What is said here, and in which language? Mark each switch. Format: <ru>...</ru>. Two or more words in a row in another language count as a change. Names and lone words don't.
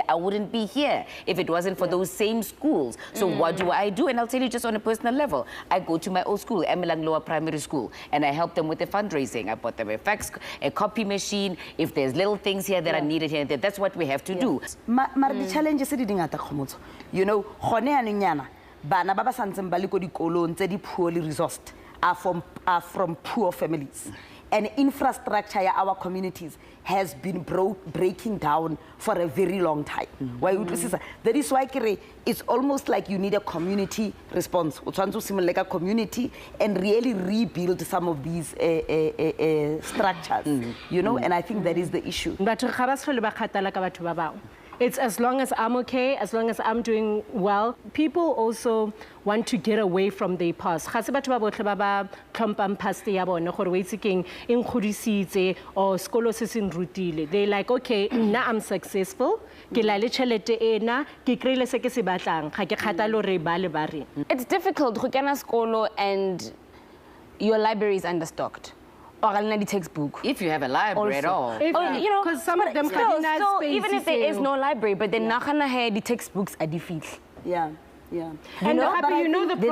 <en>I wouldn't be here if it wasn't for those same schools. So what do? And I'll tell you just on a personal level. I go to my old school, Emelang Lower Primary School, and I help them with the fundraising. I bought them a fax, a copy machine. If there's little things here that are needed here and there, that's what we have to do. The challenges you know,</en> <tn>bana ba ba santseng ba le ko dikolong tse di</tn> <en>poorly resourced are from poor families. And infrastructure in our communities has been breaking down for a very long time. That is why it's almost like you need a community response. Like a community and really rebuild some of these structures, you know, and I think that is the issue. It's as long as I'm okay, as long as I'm doing well. People also want to get away from their past.</en> <tn>Ga se batho ba botle ba ba tlhompang past ya bone gore we tsekeng eng kgodisitse or skolo se se nrutile.</tn> <en>They like, okay, nna I'm successful.</en> <tn>Ke la le tšhelete ena, ke kreile se ke se batlang. Ga ke kgatalo re ba le ba re.</tn> <en>It's difficult</en> <tn>go kena skolo</tn> <en>and your library is understocked. Or the textbook. If you have a library at all. You know, because some of them still, even if there is no library, but then the textbooks are defeat. Yeah. Yeah. And you know the problem</en>